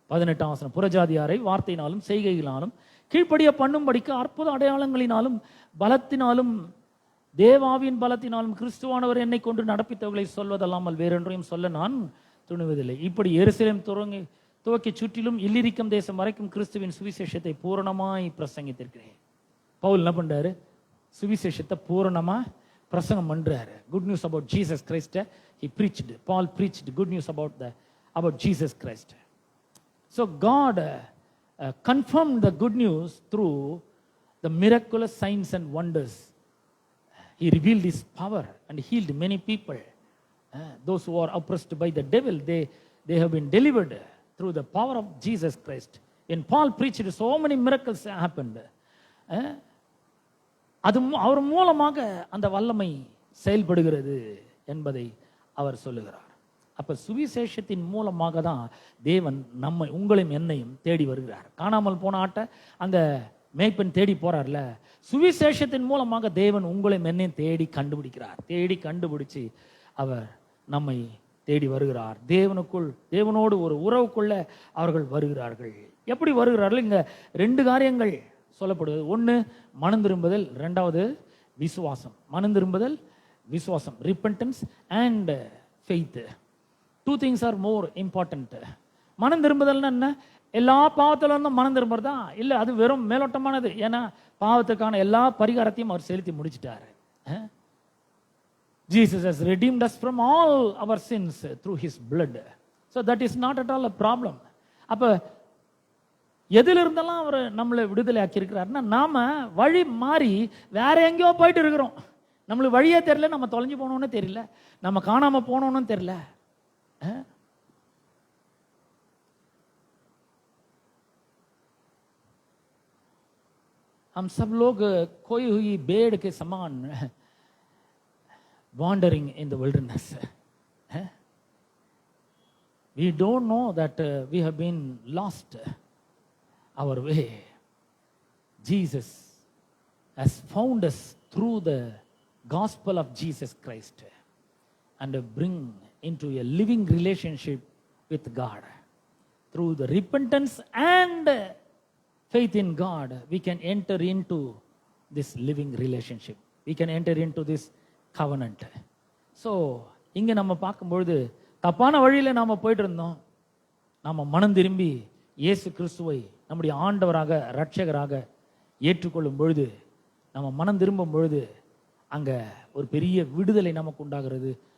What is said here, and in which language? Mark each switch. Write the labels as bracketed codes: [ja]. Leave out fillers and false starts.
[ta] 18ஆம் வசனம், புறஜாதியாரை வார்த்தையினாலும் செய்கையினாலும் கீழ்ப்படிய பண்ணும்படிக்கு அற்புத அடையாளங்களினாலும் பலத்தினாலும் தேவாவின் பலத்தினாலும் கிறிஸ்துவானவர் என்னை கொண்டு நடப்பித்தவர்களை சொல்வதல்லாமல் வேறொன்றையும் சொல்ல நான் துணிவதில்லை. இப்படி எருசலேம் துவக்கி சுற்றிலும் இல்லிரிக்கம் தேசம் வரைக்கும் கிறிஸ்துவின் சுவிசேஷத்தை பூரணமாய் பிரசங்கித்திருக்கிறேன். பவுல் என்ன பண்றாரு? சுவிசேஷத்தை பூரணமா பிரசங்கம் பண்றாரு. [en] Good news about Jesus Christ he preached. Paul preached good news about Jesus Christ. So God confirmed the good news through the miraculous signs and wonders. He revealed his power and healed many people. Those who are oppressed by the devil, they have been delivered through the power of Jesus Christ. When Paul preached, so many miracles happened. [ta] அது அவர் மூலமாக அந்த வல்லமை செயல்படுகிறது என்பதை அவர் சொல்லுகிறார். அப்ப சுவிசேஷத்தின் மூலமாக தான் தேவன் நம்மை உங்களையும் என்னையும் தேடி வருகிறார். காணாமல் போன ஆட்டை அந்த மேய்ப்பன் தேடி போறார்ல, சுவிசேஷத்தின் மூலமாக தேவன் உங்களையும் என்னையும் தேடி கண்டுபிடிக்கிறார். தேடி கண்டுபிடிச்சு அவர் நம்மை தேடி வருகிறார். தேவனோடு ஒரு உறவுக்குள்ள அவர்கள் வருகிறார்கள். எப்படி வருகிறார்கள்? இங்க 2 காரியங்கள் சொல்லப்படுவது. ஒன்று மனம் திரும்புதல், 2வது விசுவாசம். மனம் திரும்புதல், விசுவாசம், [en] Repentance and faith. 2 things are more important. [ta] மனம் திரும்புதல்னா என்ன? எல்லா பாவத்துல இருந்தும் மனம் திரும்புறதா? இல்லை, அது வெறும் மேலோட்டமானது. ஏன்னா பாவத்துக்கான எல்லா பரிகாரத்தையும் அவர் செலுத்தி முடிச்சிட்டாரு. [en] Jesus has redeemed us from all our sins through his blood. So that is not at all a problem. [ta] அப்ப எதிலிருந்தெல்லாம் அவர் நம்மளை விடுதலை ஆக்கி இருக்கிறாருன்னா, நாம வழி மாறி வேற எங்கேயோ போயிட்டு இருக்கிறோம். நம்மளுக்கு வழியே தெரியல, நம்ம தொலைஞ்சு போனோன்னு தெரியல, நம்ம காணாம போனோன்னு தெரியல. [hi] हम सब लोग खोई हुई भेड़ के समान [en] wandering in the wilderness. We don't know that we have been lost our way. Jesus has found us through the gospel of Jesus Christ and bring into a living relationship with God. Through the repentance and faith in God, we can enter into this living relationship. We can enter into this covenant. [ta] So இங்க நம்ம பார்க்கும்பொழுது தப்பான வழியில நாம போயிட்டு இருந்தோம். நாம மனம் திரும்பி இயேசு கிறிஸ்துவை நம்முடைய ஆண்டவராக இரட்சகராக ஏற்றுக்கொள்ளும் பொழுது, நம்ம மனம் திரும்பும் பொழுது அங்க ஒரு பெரிய விடுதலை நமக்கு உண்டாகிறது.